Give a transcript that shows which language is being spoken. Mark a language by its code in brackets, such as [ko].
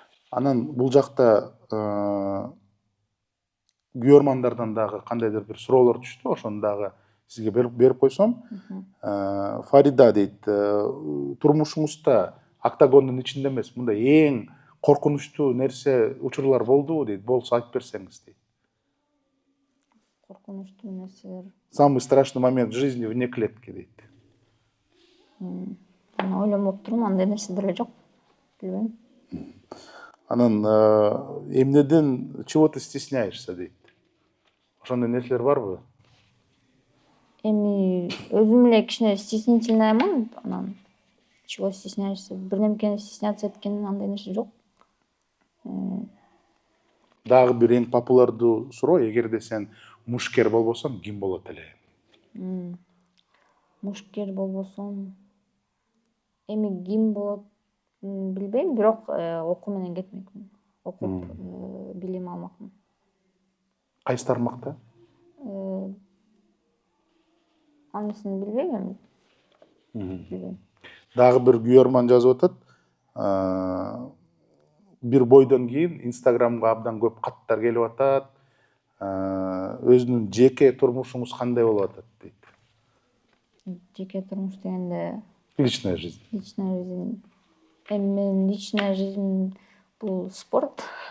[ky] Анан бул жакта күйөрмандардан дагы кандайдыр бир суроолор түштү, ошону дагы сизге берип койсом. Фарида дейт, турмушуңузда октагондун ичинде эмес, мындай эң коркунучтуу нерсе, учурлар болдубу дейт, болсо айтып берсеңиз дейт. Коркунучтуу нерселер. [ru] Самый страшный момент в жизни вне клетки дейт. [ky] Ойлонбоп турмун, андай нерсе деле жок. Билбейм. Анан эмнеден [ru] чего ты стесняешься [ky] дейт. Ошондой нерселер барбы? Эми өзүм эле кичине стеснительныймын, анан [ru] чего стесняешься? [ky] Бирдемкени стесняться эткенин андай нерсе жок. Дагы бир эң популярдуу суроо, эгерде сен мушкер болбосоң, ким болот эле? Мушкер болбосом, эми ким болот билбейм, бирок окуу менен кетмекмин. Окуп билим алмакмын. Кайсы тармакта? Анысын билбейм эми. Билбейм. Дагы бир күйөрман жазып атат. Бир бойдон кийин Инстаграмга абдан көп каттар келип атат. Өзүнүн жеке турмушуңуз кандай болуп атат дейт. Жеке турмуш дегенде [ru] Личная жизнь. личная жизнь. [ky] Эми менин [ru] личная жизнь [ky] бул спорт.